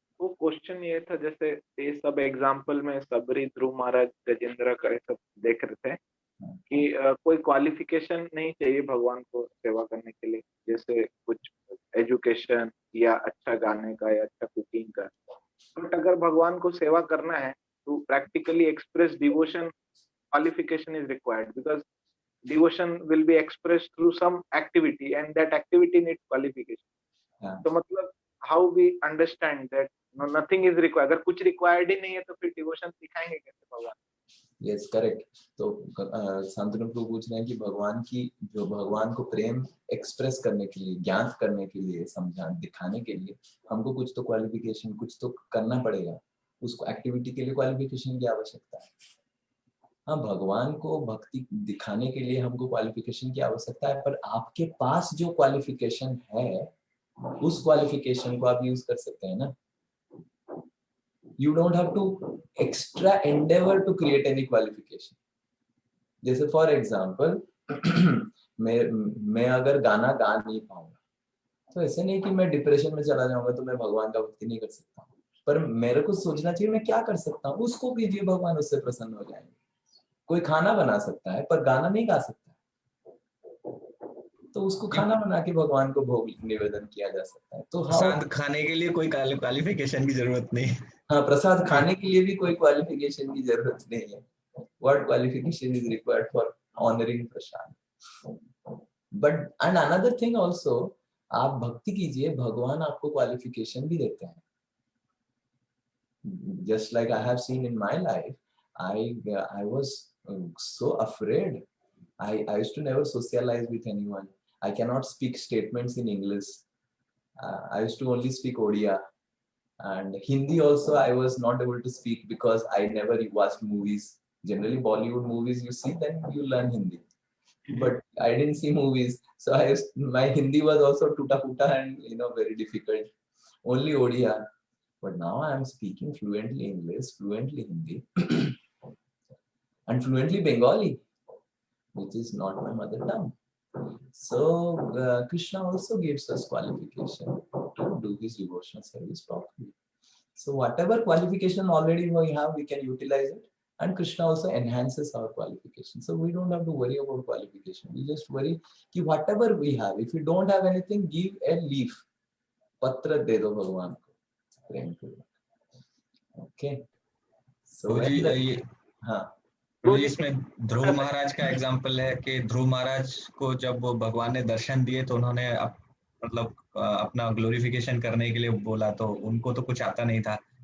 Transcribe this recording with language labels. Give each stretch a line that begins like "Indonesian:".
Hindi: वो क्वेश्चन ये था, जैसे ये सब एग्जांपल में सबरी, ध्रुव महाराज, गजेंद्र का सब देख रहे थे कि कोई क्वालिफिकेशन नहीं चाहिए भगवान को सेवा करने के लिए, जैसे कुछ एजुकेशन या अच्छा गाने का या अच्छा कुकिंग का।
English: but
Hindi: अगर भगवान को सेवा करना है तो
English: Practically express devotion qualification is required, because devotion will be expressed through some activity and that activity needs qualification.
Hindi: तो मतलब
English: how we understand that nothing is required.
Hindi: अगर कुछ required ही नहीं है तो फिर डिवोशन सिखाएंगे कैसे भगवान?
English: Yes correct.
Hindi: तो शांतनु प्रभु पूछ रहे हैं कि भगवान की जो भगवान को प्रेम एक्सप्रेस करने के लिए, ज्ञात करने के लिए, समझा दिखाने के लिए हमको कुछ तो क्वालिफिकेशन, कुछ तो करना पड़ेगा। उसको एक्टिविटी के लिए क्वालिफिकेशन की आवश्यकता है। हाँ, भगवान को भक्ति दिखाने के लिए हमको क्वालिफिकेशन की आवश्यकता है, पर आपके पास जो क्वालिफिकेशन है उस क्वालिफिकेशन को आप यूज कर सकते हैं ना।
English: You don't have to extra endeavor to create any qualification.
Hindi: जैसे
English: for example,
Hindi: मैं अगर गाना गा नहीं पाऊंगा तो ऐसे नहीं कि मैं डिप्रेशन में चला जाऊंगा तो मैं भगवान का भक्ति नहीं कर सकता, पर मेरे को सोचना चाहिए मैं क्या कर सकता हूँ, उसको कीजिए, भगवान उससे प्रसन्न हो जाएंगे। कोई खाना बना सकता है पर गाना नहीं गा सकता, तो उसको खाना बना के भगवान को भोग निवेदन किया जा सकता है। तो प्रसाद खाने के लिए कोई क्वालिफिकेशन की जरूरत नहीं। हाँ, प्रसाद खाने के लिए भी कोई क्वालिफिकेशन की जरूरत नहीं है।
English: What qualification is required for honoring prasad? But and another thing also,
Hindi: आप भक्ति कीजिए, भगवान आपको क्वालिफिकेशन भी देते हैं।
English: Just like I have seen in my life, I was so afraid. I used to never socialize with anyone. I cannot speak statements in English. I used to only speak Odia. And Hindi also I was not able to speak because I never watched movies. Generally Bollywood movies you see, then you learn Hindi. But I didn't see movies, so my Hindi was also
Hindi: tuta puta
English: and very difficult. Only Odia. But now I am speaking fluently English, fluently Hindi, and fluently Bengali, which is not my mother tongue. So Krishna also gives us qualification to do this devotional service properly. So whatever qualification already we have, we can utilize it, and Krishna also enhances our qualification. So we don't have to worry about qualification. We just worry कि whatever we have, if you don't have anything, give a leaf.
Hindi: पत्र दे दो भगवान को प्रेम पूर्वक।
English: Okay. So हाँ,
Hindi: तो इसमें ध्रुव महाराज का एग्जाम्पल है कि ध्रुव महाराज को जब भगवान ने दर्शन दिए तो उन्होंने मतलब अपना ग्लोरिफिकेशन करने के लिए बोला, तो उनको तो कुछ आता नहीं था।